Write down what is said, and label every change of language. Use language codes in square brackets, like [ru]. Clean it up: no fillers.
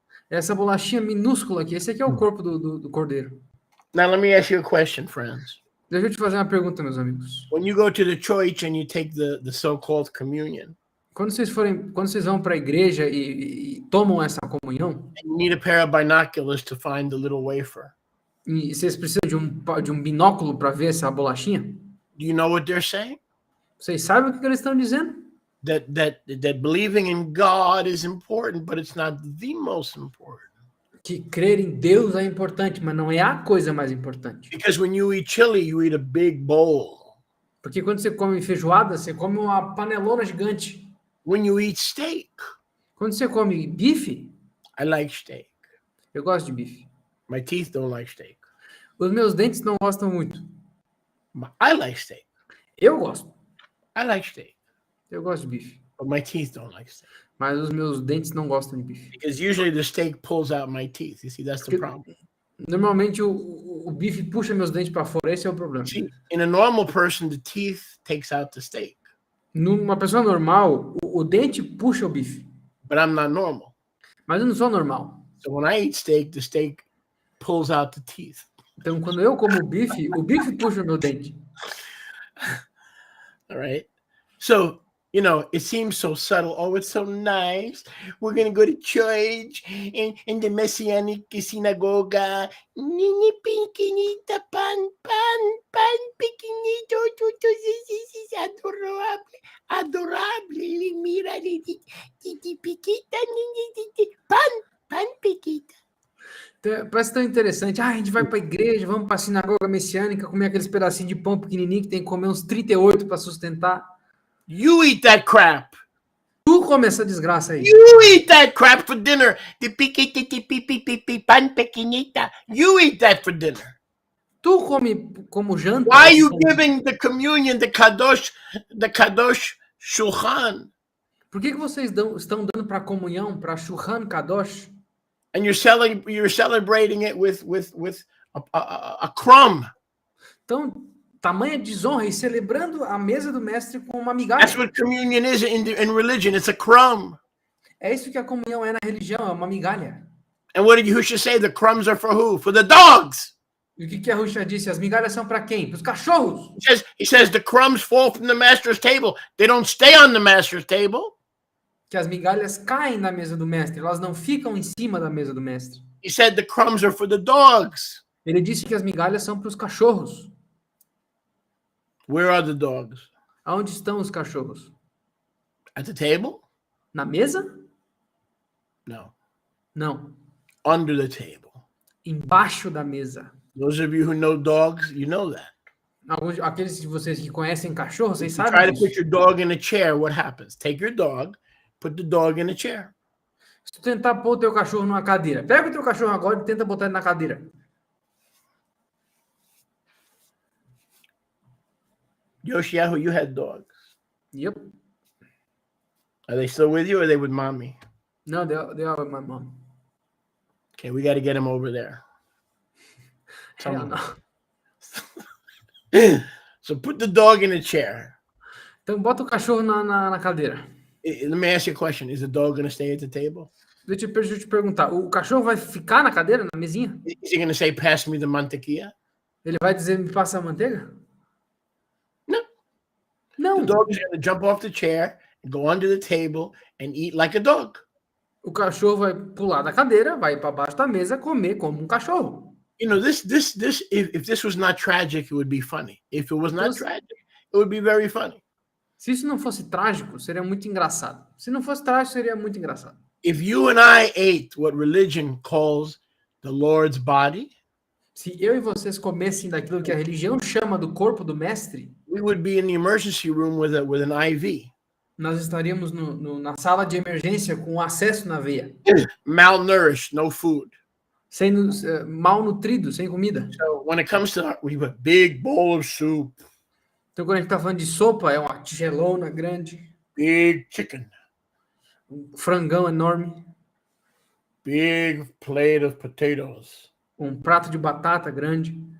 [pt] Essa bolachinha minúscula aqui. Esse aqui é o corpo do cordeiro. [en] Now let me ask you a question, friends. [pt] Deixa eu te fazer uma pergunta, meus amigos. [en] When you go to the church and you take the so-called communion, [pt] quando vocês vão para a igreja e tomam essa comunhão, [en] you need a pair of binoculars to find the little wafer. [pt] E vocês precisam de um binóculo para ver essa bolachinha? [en] Do you know what they're saying? [pt] Vocês sabem o que eles estão dizendo? [en] That believing in God is important, but it's not the most important. [pt] Que crer em Deus é importante, mas não é a coisa mais importante. [en] Because when you eat chili, you eat a big bowl. [pt] Porque quando você come feijoada, você come uma panelona gigante. [en] When you eat steak, [pt] quando você come bife, [en] I like steak. [pt] Eu gosto de bife. [en] My teeth don't like steak. [pt] Os meus dentes não gostam muito. [en] I like steak. [pt] Eu gosto. [en] I like steak. [pt] Eu gosto de bife. [en] But my teeth don't like steak. [pt] Mas os meus dentes não gostam de bife. [en] Because usually the steak pulls out my teeth. You see, that's the problem. [pt] Normalmente o bife puxa meus dentes para fora. Esse é o problema. [en] See, in a normal person, the teeth takes out the steak. [pt] Numa pessoa normal, o dente puxa o bife. [en] But I'm not normal. [pt] Mas eu não sou normal. [en] So when I eat steak, the steak pulls out the teeth. [pt] Então, quando eu como o bife puxa o meu dente. [en] All right. So, you know, it seems so subtle. Oh, it's so nice. We're going to go to church in the Messianic synagoga. [es] Nini pequeñita, pan, pequeñito. Es adorable. Adorable. Mira, piquita, pan, pequita. [pt] Então, parece tão interessante. Ah, a gente vai para a igreja, vamos para a sinagoga messiânica, comer aqueles pedacinhos de pão pequenininho que tem que comer uns 38 para sustentar. [en] You eat that crap. [pt] Tu come essa desgraça aí. [en] You eat that crap for dinner. [es] Pan pequeñita. [en] You eat that for dinner. [pt] Tu come como janta. [en] Why are you giving the communion, the kadosh shulchan? [pt] Por que vocês estão dando para comunhão, para shulchan kadosh? [en] And you're celebrating it with a crumb. [pt] Então, tamanha desonra e celebrando a mesa do mestre com uma migalha. [en] That's what communion is in religion. It's a crumb. [pt] É isso que a comunhão é na religião, é uma migalha. [en] And what did Yahushua say? The crumbs are for who? For the dogs. [pt] E o que a Yahushua disse? As migalhas são para quem? Para os cachorros. [en] He says the crumbs fall from the master's table. They don't stay on the master's table. [pt] Que as migalhas caem na mesa do mestre, elas não ficam em cima da mesa do mestre. [en] He said the crumbs are for the dogs. [pt] Ele disse que as migalhas são para os cachorros. [en] Where are the dogs? [pt] Aonde estão os cachorros? [en] At the table? [pt] Na mesa? [en] No. [pt] Não. [en] Under the table. [pt] Embaixo da mesa. [en] Those of you who know dogs, you know that. [pt] Aqueles de vocês que conhecem cachorros, vocês [en] If you [pt] sabem [en] try to put [pt] disso. [en] your dog in a chair, what happens? Take your dog, put the dog in a chair. [pt] Se tu tentar pôr o teu cachorro numa cadeira, pega o teu cachorro agora e tenta botar ele na cadeira. [en] Yoshiyahu, you had dogs. Yep. Are they still with you or are they with mommy? No, they are with my mom. Okay, we got to get him over there. Hell no. So put the dog in a chair. [pt] Então bota o cachorro na cadeira. [en] Let me ask you a question. Is the dog going to stay at the table? [pt] Deixa eu te perguntar, o cachorro vai ficar na cadeira, na mesinha? [en] Is he going to say, pass me the mantequilla? [pt] Ele vai dizer, me passa a manteiga? [en] No. [pt] Não. [en] The dog is going to jump off the chair and go under the table and eat like a dog. [pt] O cachorro vai pular da cadeira, vai para baixo da mesa, comer como um cachorro. [en] You know, if this was not tragic, it would be funny. If it was not tragic, it would be very funny. [pt] Se isso não fosse trágico, seria muito engraçado. Se não fosse trágico, seria muito engraçado. [en] If you and I ate what religion calls the Lord's body, [pt] se eu e vocês comessem daquilo que a religião chama do corpo do mestre, [en] we would be in the emergency room with an IV. [pt] Nós estaríamos na sala de emergência com acesso na veia. [en] Malnourished, no food. [pt] Malnutrido, sem comida. [en] So when it comes to we have a big bowl of soup. [pt] Então quando a gente está falando de sopa, é uma tigelona grande. [en] Big chicken. [pt] Um frangão enorme. [en] Big plate of potatoes. [pt] Um prato de batata grande.